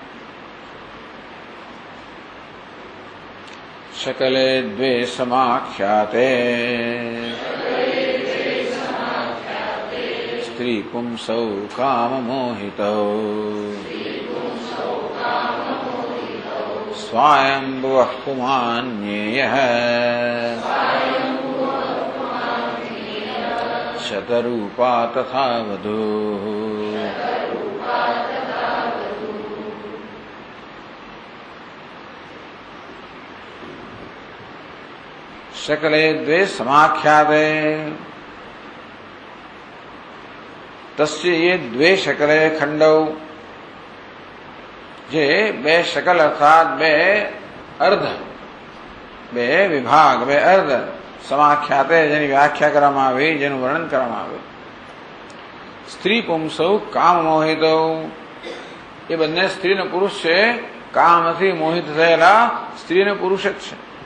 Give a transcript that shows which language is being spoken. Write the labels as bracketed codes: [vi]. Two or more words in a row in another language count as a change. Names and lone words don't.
[sa] शकले द्वे समाख्याते स्त्री पुंसौ काम मोहितौ स्वायंभुवः पुमान्येयः शतरूपा तथा वधू. शकले द्वे समाख्याते, તસ્ય ये द्वे शकले खंडौ, [gu] જે બે શકલ અર્થાત બે અર્ધ, બે વિભાગ, બે અર્ધ સમાખ્યાતે, જેની વ્યાખ્યા કરવામાં આવી, જેનું વર્ણન કરવામાં આવ્યું. [sa] स्त्री पुंसौ काम मोहितौ, [gu] એ બંને સ્ત્રી અને પુરુષ છે, કામથી મોહિત થયેલા સ્ત્રી અને પુરુષ જ છે.